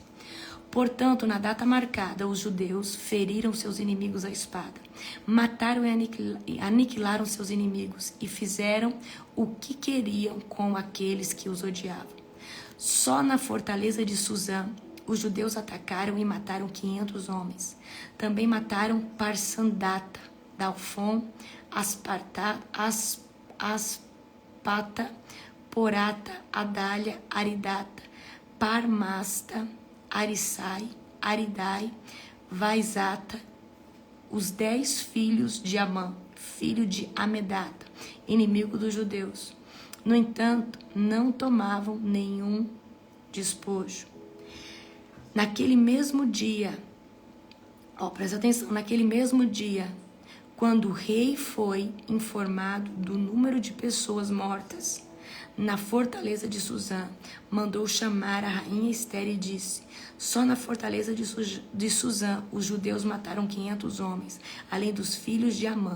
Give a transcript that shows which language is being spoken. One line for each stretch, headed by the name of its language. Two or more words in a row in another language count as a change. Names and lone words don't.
Portuguese: Portanto, na data marcada, os judeus feriram seus inimigos à espada, mataram e aniquilaram seus inimigos e fizeram o que queriam com aqueles que os odiavam. Só na fortaleza de Suzã, os judeus atacaram e mataram 500 homens. Também mataram Parsandata, Dalfon, Aspata, Porata, Adália, Aridata, Parmasta, Arissai, Aridai, Vaizata, os 10 filhos de Amã, filho de Amedata, inimigo dos judeus. No entanto, não tomavam nenhum despojo. Naquele mesmo dia, presta atenção, naquele mesmo dia, quando o rei foi informado do número de pessoas mortas na fortaleza de Suzã, mandou chamar a rainha Esther e disse: só na fortaleza de Suzã os judeus mataram 500 homens, além dos filhos de Amã.